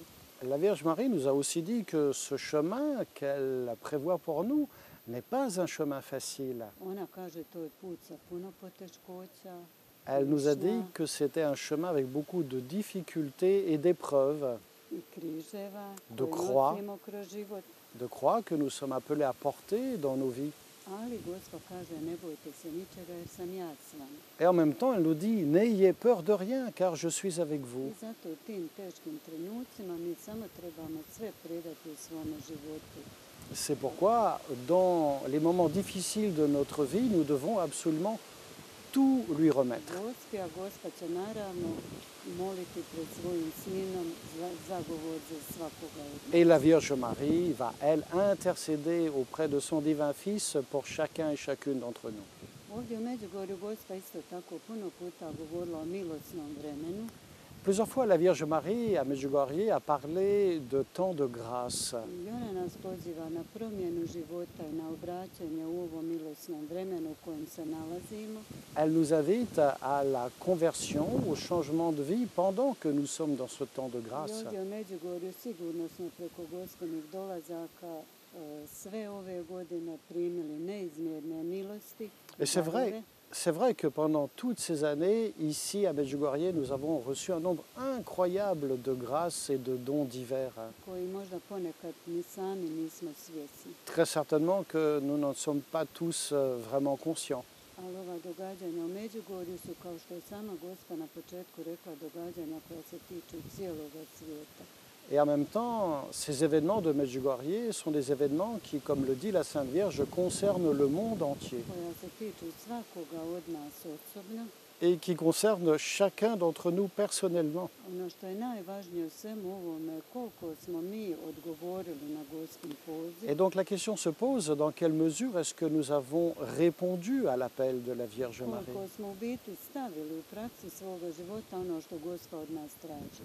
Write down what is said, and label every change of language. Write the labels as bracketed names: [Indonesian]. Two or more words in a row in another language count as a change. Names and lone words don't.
[French] La Vierge Marie nous a aussi dit que ce chemin qu'elle prévoit pour nous n'est pas un chemin facile. [Croatian] Ona kaže to je put sa puno poteškoća. [French] Elle nous a dit que c'était un chemin avec beaucoup de difficultés et d'épreuves, [Croatian] I križeva [French] de [Croatian] koje [French] croix. [Croatian] nosimo kroz život. [French] de croix que nous sommes appelés à porter dans nos vies. [Croatian] Ali Gospa kaže ne bojte se ničega jer sam ja s vama. [French] Et en même temps, elle nous dit, n'ayez peur de rien, car je suis avec vous. [Croatian] I zato u tim teškim trenucima mi samo trebamo sve predati u svome životu. [French] C'est pourquoi, dans les moments difficiles de notre vie, nous devons absolument tout lui remettre. [Croatian] Gospi, a Gospa će naravno moliti pred svojim sinom za zagovor za svakoga od nas. [French] Et la Vierge Marie va, elle, intercéder auprès de son divin Fils pour chacun et chacune d'entre nous. [Croatian] Ovdje u Međugorju Gospa isto tako puno puta govorila o milosnom vremenu. [French] Plusieurs fois, la Vierge Marie à Medjugorje a parlé de temps de grâce. [Croatian] I ona nas poziva na promjenu života i na obraćanje u ovom milosnom vremenu u kojem se nalazimo. [French] Elle nous invite à la conversion, au changement de vie pendant que nous sommes dans ce temps de [Croatian] I [French] grâce. [Croatian] ovdje u Međugorju sigurno smo preko Gospinih dolazaka sve ove godine primili neizmjerne milosti. [French] Et c'est vrai que pendant toutes ces années, ici à Medjugorje, nous avons reçu un nombre incroyable de grâces et de dons divers. [Croatian] Koji možda ponekad ni sami nismo svjesni. [French] Très certainement que nous n'en sommes pas tous vraiment conscients. [Croatian] Ali ova događanja u Međugorju su, kao što je sama Gospa na početku rekla, događanja koja se tiču cijeloga svijeta. [French] Et en même temps, ces événements de Medjugorje sont des événements qui, comme le dit la Sainte Vierge, concernent le monde entier [Croatian] Koja se tiču svakoga od nas osobno. [French] et qui concernent chacun d'entre nous personnellement. [Croatian] Ono što je najvažnije u svemu ovome je koliko smo mi odgovorili na Gospin poziv. [French] Et donc la question se pose, dans quelle mesure est-ce que nous avons répondu à l'appel de la Vierge Marie? [Croatian] Koliko smo u biti stavili u praksi svoga života ono što Gospa od nas traži.